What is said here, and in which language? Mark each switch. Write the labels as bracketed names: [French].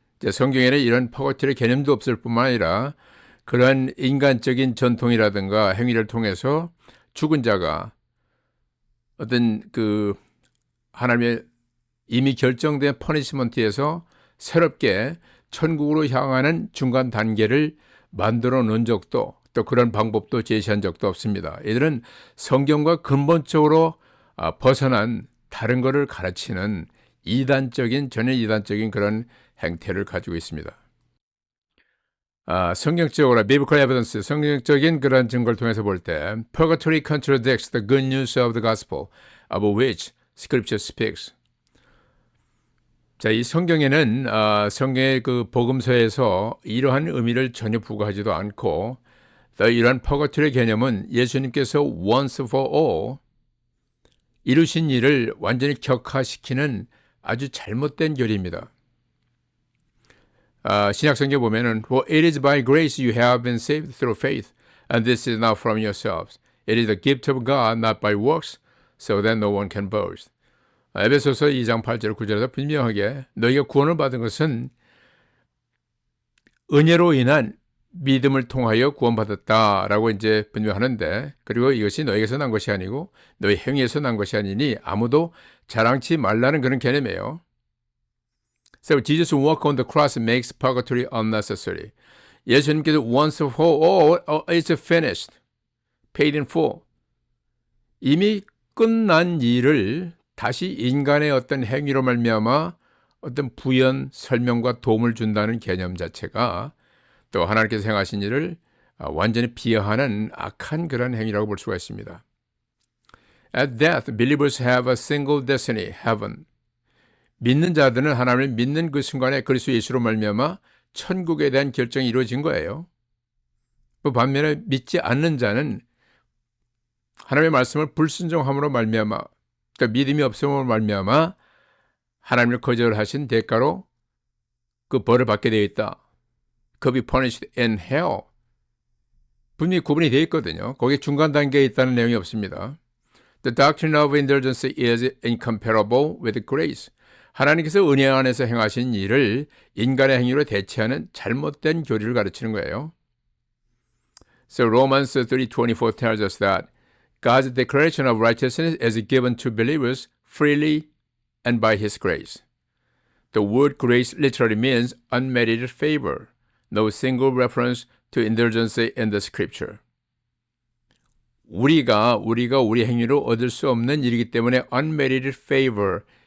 [Korean] 성경에는 이런 퍼거티의 개념도 없을 뿐만 아니라 그러한 인간적인 전통이라든가 행위를 통해서 죽은 자가 어떤 그 하나님의 이미 결정된 퍼니시먼트에서 새롭게 천국으로 향하는 중간 단계를 만들어 놓은 적도, 또 그런 방법도 제시한 적도 없습니다. 이들은 성경과 근본적으로 벗어난 다른 것을 가르치는 전혀 이단적인 그런 행태를 가지고 있습니다. 성경적으로 [English] biblical evidence, [Korean] 성경적인 그런 증거를 통해서 볼 때 [English] purgatory contradicts the good news of the gospel of which scripture speaks. [Korean] 자, 이 성경에는 성경의 그 복음서에서 이러한 의미를 전혀 부과하지도 않고, 또 이러한 purgatory 개념은 예수님께서 [English] once for all [Korean] 이루신 일을 완전히 격화시키는 아주 잘못된 교리입니다. 신약성경 보면은 [English] For it is by grace you have been saved through faith, and this is not from yourselves. It is the gift of God, not by works, so that no one can boast. [Korean] 에베소서 2장 8절 9절에서 분명하게 너희가 구원을 받은 것은 은혜로 인한 믿음을 통하여 구원받았다라고 이제 분명하는데, 그리고 이것이 너희에게서 난 것이 아니고 너희 행위에서 난 것이 아니니 아무도 자랑치 말라는 그런 개념이에요. [English] So Jesus' work on the cross makes purgatory unnecessary. [Korean] 예수님께서 [English] once for all, it's finished, paid in full. [Korean] 이미 끝난 일을 다시 인간의 어떤 행위로 말미암아 어떤 부연, 설명과 도움을 준다는 개념 자체가 또 하나님께서 행하신 일을 완전히 비하하는 악한 그런 행위라고 볼 수가 있습니다. [English] At death, believers have a single destiny, heaven. [Korean] 믿는 자들은 하나님을 믿는 그 순간에 그리스도 예수로 말미암아 천국에 대한 결정이 이루어진 거예요. 그 반면에 믿지 않는 자는 하나님의 말씀을 불순종함으로 말미암아, 그러니까 믿음이 없음으로 말미암아 하나님을 거절하신 대가로 그 벌을 받게 되어 있다. [English] Could be punished in hell. [Korean] 분명히 구분이 되어 있거든요. 거기에 중간 단계에 있다는 내용이 없습니다. [English] The doctrine of indulgence is incomparable with grace. [Korean] 하나님께서 은혜 안에서 행하신 일을 인간의 행위로 대체하는 잘못된 교리를 가르치는 거예요. [English] So Romans 3:24 tells us that God's declaration of righteousness is given to believers freely and by His grace. The word grace literally means unmerited favor. No single reference to indulgence in the scripture. [Korean] 우리가 우리 행위로 얻을 수 없는 일이기 때문에 [English] unmerited favor, [Korean] 이것을 grace라고 부르는 겁니다. 은혜라고 부르는 거예요.